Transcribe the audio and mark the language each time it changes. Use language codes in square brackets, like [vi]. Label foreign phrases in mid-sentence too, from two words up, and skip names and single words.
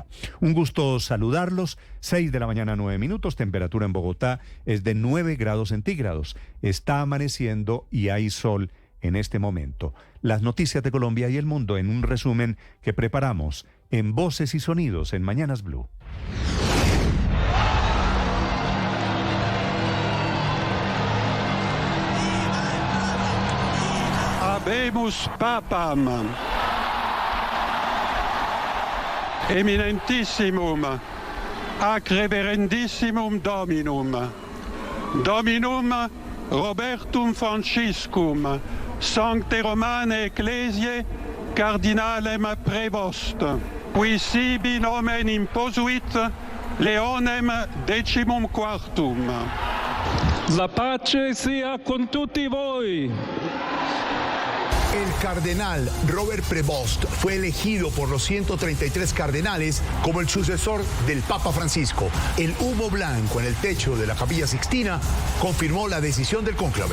[es] Un gusto saludarlos. 6:09 a.m, temperatura en Bogotá es de 9 grados centígrados. Está amaneciendo y hay sol en este momento. Las noticias de Colombia y el mundo en un resumen que preparamos en Voces y Sonidos en Mañanas Blue. [la] Habemus Papam, eminentissimum, ac reverendissimum Dominum, Dominum Robertum Franciscum, Sancte Romane Ecclesiae cardinalem prevost, qui sibi nomen imposuit Leonem XIV. [it] La pace sea con tutti voi. [es] El cardenal Robert Prevost fue elegido por los 133 cardenales como el sucesor del Papa Francisco. El humo blanco en el techo de la Capilla Sixtina confirmó la decisión del cónclave.